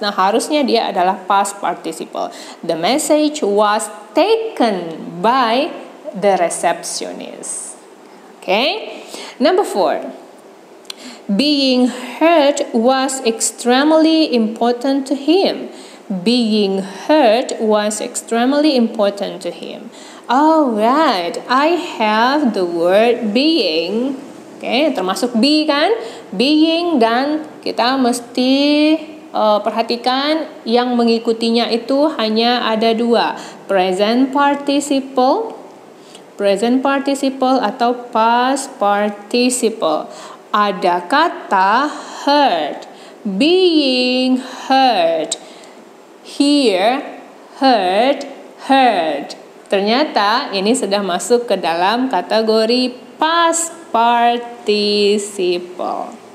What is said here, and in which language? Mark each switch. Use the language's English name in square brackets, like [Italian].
[Indonesian] Nah, harusnya dia adalah past participle. [English] The message was taken by the receptionist. Okay. Number 4. Being heard was extremely important to him. Being heard was extremely important to him. Alright, I have the word being. [Indonesian] Okay, termasuk be kan? Being, dan kita mesti perhatikan yang mengikutinya itu hanya ada 2. Present participle atau past participle. Ada kata heard, [English] being heard, [Indonesian] hear, heard. Ternyata ini sudah masuk ke dalam kategori past participle.